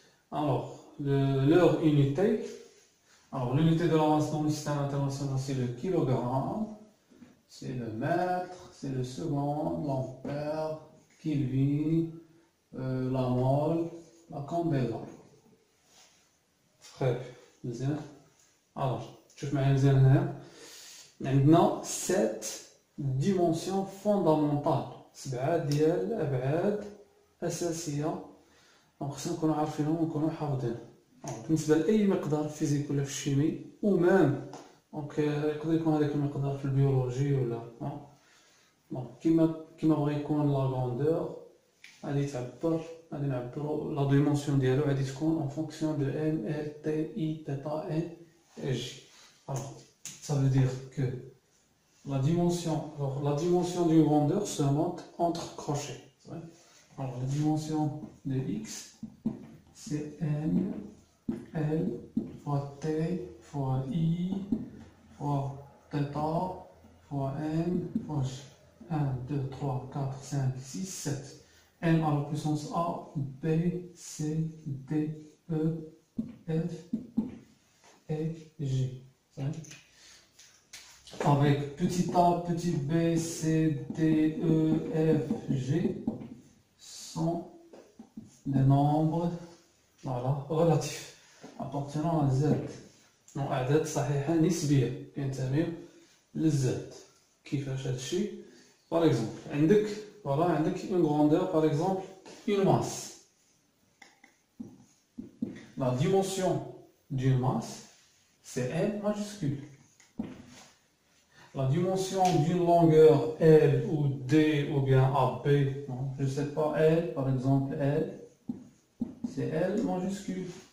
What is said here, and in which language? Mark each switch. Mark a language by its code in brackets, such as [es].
[fr] Alors leur unité, l'unité de la masse dans le système international c'est le kilogramme, c'est le mètre, c'est le seconde, l'ampère, Kelvin, la mole, la candela. Très bien. [ar] Alors, شوف معايا مزيان هنا. عندنا [fr] 7 dimensions fondamentales، [ar] 7 ديال الأبعاد أساسية، خصنا نكونوا عارفينهم ونكونوا حافظينهم. بالنسبة لأي مقدار في الفيزيك ولا في الشيمي ومام يقدر يكون هذاك المقدار في البيولوجي ولا كيما بغا يكون لا غروندور غادي نعبروا لا ديمونسيون ديالو غادي تكون [fr] en fonction de M, L, T, I, θ, N et J. Alors ça veut dire que la dimension d'une grandeur se montre entre crochets. Alors la dimension de X c'est M, L fois T fois I fois θ fois N fois J. 1, 2, 3, 4, 5, 6, 7. N à la puissance A, B, C, D, E, F et G. Avec petit a, petit b, c, d, e, f, g sont des nombres relatifs appartenant à z. [ar] أعداد صحيحة نسبية كينتميو للزد. كيفاش هادشي؟ [fr] Par exemple, [ar] عندك [fr] une grandeur, par exemple une masse. La dimension d'une masse c'est M majuscule. La dimension d'une longueur L ou D ou bien AB, je ne sais pas, L par exemple, L, c'est L majuscule.